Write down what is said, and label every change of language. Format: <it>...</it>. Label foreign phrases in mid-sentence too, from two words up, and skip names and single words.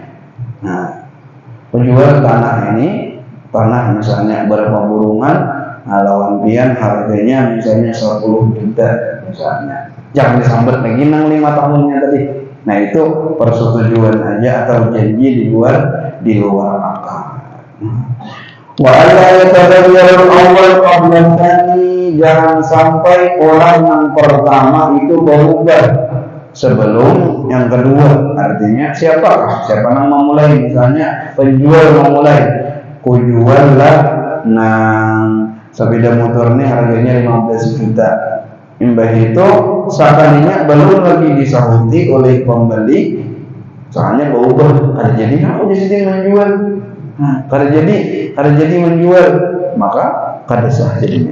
<bjn>Nah, penjual tanah ini, tanah misalnya berapa burungan, nah, lawan pian harganya misalnya 10 juta misalnya. Jangan disambat lagi nang 5 tahunnya tadi. Nah, itu persetujuan aja atau janji di luar akal.</bjn> <ar>Wa alla yataghayyar al-awwal qabla tsani,</ar> <bjn>jangan sampai orang yang pertama itu berubah sebelum yang kedua. Artinya siapa yang memulai, misalnya penjual memulai, ku jual lah nang sepeda motor ini harganya 15 juta. Imbah itu sekalinya belum lagi disahuti oleh pembeli, soalnya berubah, ada jadi aku jadi menjual. Kada jadi menjual, maka kada sah jadinya.</bjn>